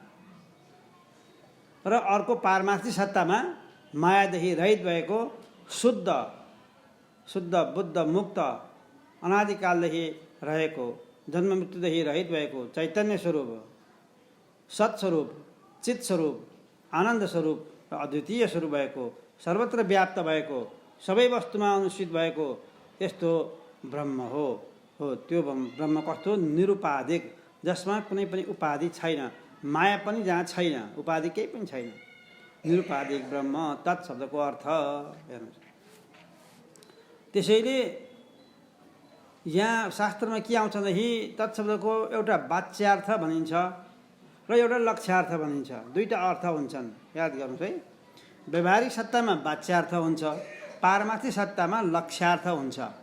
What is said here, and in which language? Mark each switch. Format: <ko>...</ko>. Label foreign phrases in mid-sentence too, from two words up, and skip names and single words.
<ne>र अर्को पारमार्थिक सत्तामा मायादेखि रहित भएको शुद्ध बुद्ध मुक्त अनादिकालदेखि रहेको, जन्म मृत्युदेखि रहित भएको चैतन्य स्वरूप, सत्स्वरूप, चित स्वरूप, आनन्द स्वरूप र अद्वितीय स्वरूप भएको, सर्वत्र व्याप्त भएको, सबै वस्तुमा अनुष्ठित भएको यस्तो ब्रह्म हो। त्यो ब्रह्म कस्तो? निरुपाधिक, जसमा कुनै पनि उपाधि छैन, माया पनि जहाँ छैन, उपाधि केही पनि छैन। निरुपाधिक ब्रह्म, तत् शब्दको अर्थ हेर्नुहोस्। त्यसैले यहाँ शास्त्रमा के आउँछ भनेदेखि तत् शब्दको एउटा वाच्यार्थ भनिन्छ र एउटा लक्ष्यार्थ भनिन्छ। दुईटा अर्थ हुन्छन्, याद गर्नुहोस् है। व्यवहारिक सत्तामा वाच्यार्थ हुन्छ, पारमार्थिक सत्तामा लक्ष्यार्थ हुन्छ।</ne>